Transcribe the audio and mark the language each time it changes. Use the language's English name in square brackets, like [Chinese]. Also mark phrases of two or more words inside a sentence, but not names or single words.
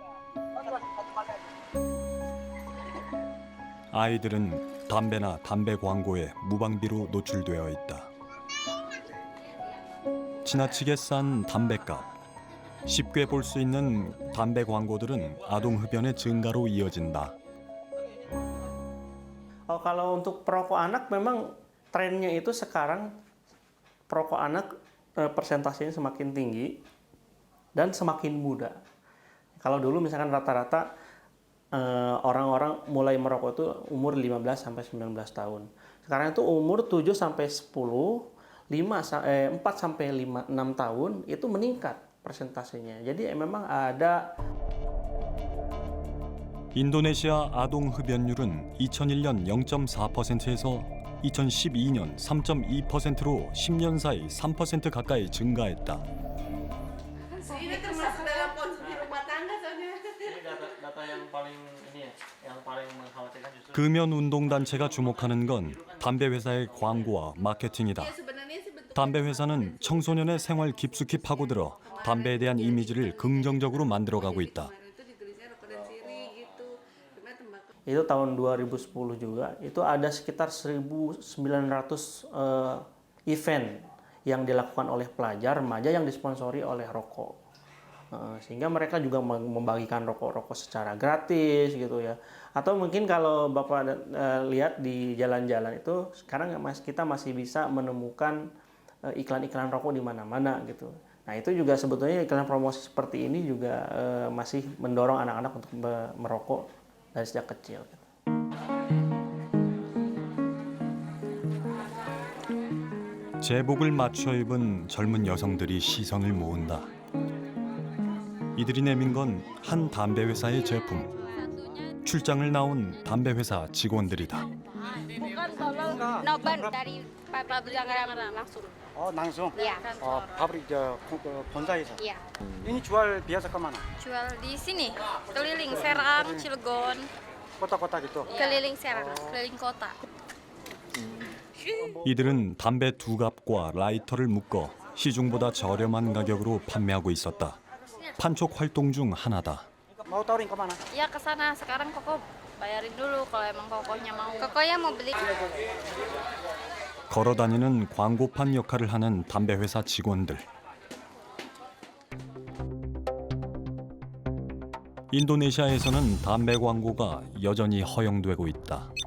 [Korean] 아이들은 담배나 담배 광고에 무방비로 노출되어 있다. 지나치게 싼 담배값, 쉽게 볼 수 있는 담배 광고들은 아동 흡연의 증가로 이어진다. [Indonesian] Kalau untuk perokok anak memang trennya itu sekarang perokok anak persentasenya semakin tinggi dan semakin muda. Kalau dulu misalkan rata-rata orang-orang mulai merokok itu umur 15 sampai 19 tahun. Sekarang itu umur 7 sampai 10, 4 sampai 6 tahun itu meningkat persentasenya. Jadi memang ada. [Korean] 인도네시아 아동 흡연율은 2001년 0.4%에서 2012년 3.2%로 10년 사이 3% 가까이 증가했다. [Indonesian] Ini termasuk dalam konsumsi rumah tangga soalnya. Ini data yang paling ini ya, yang paling mengkhawatirkan justru. [Korean] 금연 운동 단체가 주목하는 건 담배 회사의 광고와 마케팅이다. [Indonesian] Sebenarnya sih bentuk [Korean] 담배 회사는 청소년의 생활 깊숙이 파고들어 담배에 대한 이미지를 긍정적으로 만들어가고 있다. [Indonesian] itu ditulisnya rokok dan siri gitu. Cuma tembakau Itu tahun 2010 juga, itu ada sekitar 1.900 event yang dilakukan oleh pelajar remaja yang disponsori oleh rokok. Sehingga mereka juga membagikan rokok-rokok secara gratis gitu ya. Atau mungkin kalau Bapak lihat di jalan-jalan itu sekarang kita masih bisa menemukan iklan-iklan rokok di mana-mana gitu. Nah itu juga sebetulnya iklan promosi seperti ini juga masih mendorong anak-anak untuk merokok dari sejak kecil. Gitu. [Korean] 제복을 맞춰 입은 젊은 여성들이 시선을 모은다. 이들이 내민 건 한 담배 회사의 제품. 출장을 나온 담배 회사 직원들이다. [Indonesian] Bukan kalau noban dari pabrik langsung. Oh, langsung. Iya. Oh, pabrik 본사에서. Iya. Ini jual biasa kemana? Jual di sini, keliling Serang, Cilegon, Kota-kota gitu. keliling Serang, keliling kota. [Korean] 이들은 담배 2갑과 라이터를 묶어 시중보다 저렴한 가격으로 판매하고 있었다. 판촉 활동 중 하나다. [Indonesian] Mau taurin kemana? Iya ke sana. Sekarang koko bayarin dulu kalau emang kokonya mau. Kokonya mau beli. [Korean] 걸어다니는 광고판 역할을 하는 담배 회사 직원들. 인도네시아에서는 담배 광고가 여전히 허용되고 있다.